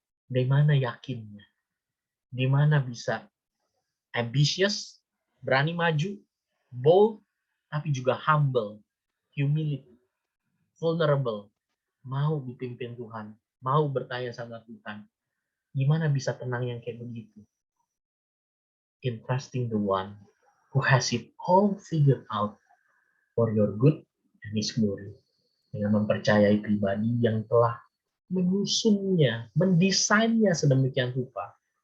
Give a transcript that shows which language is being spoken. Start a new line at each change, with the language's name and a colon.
Indonesian: Dari mana yakinnya? Di mana bisa ambitious, berani maju, bold, tapi juga humble, humility, vulnerable, mau dipimpin Tuhan, mau bertanya sama Tuhan. Gimana bisa tenang yang kayak begitu?
English: In trusting the one who has it all figured out for your good and his glory.
Indonesian: Dengan mempercayai pribadi yang telah menyusunnya, mendesainnya sedemikian rupa.